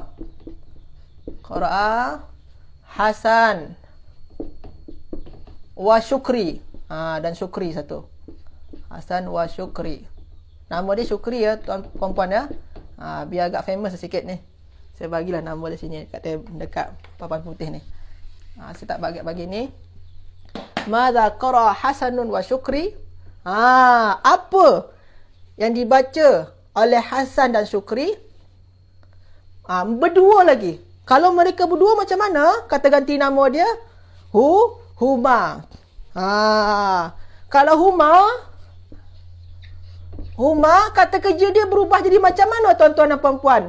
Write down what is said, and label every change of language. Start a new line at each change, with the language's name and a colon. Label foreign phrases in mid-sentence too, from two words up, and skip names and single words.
Arabic: قرأ حسن وشكري.
Malay: Dan Syukri satu. Hasan wa Syukri. Nama dia Syukri ya, tuan puan-puan ya. Biar agak famous sikit ni. Saya bagilah nama di sini dekat papan putih ni. Saya tak bagi ni.
Arabic: ماذا قرأ حسنٌ وشكري?
Malay: Apa yang dibaca oleh Hasan dan Syukri? Berdua lagi. Kalau mereka berdua macam mana? Kata ganti nama dia huma. Kalau Huma kata kerja dia berubah jadi macam mana tuan-tuan dan puan-puan?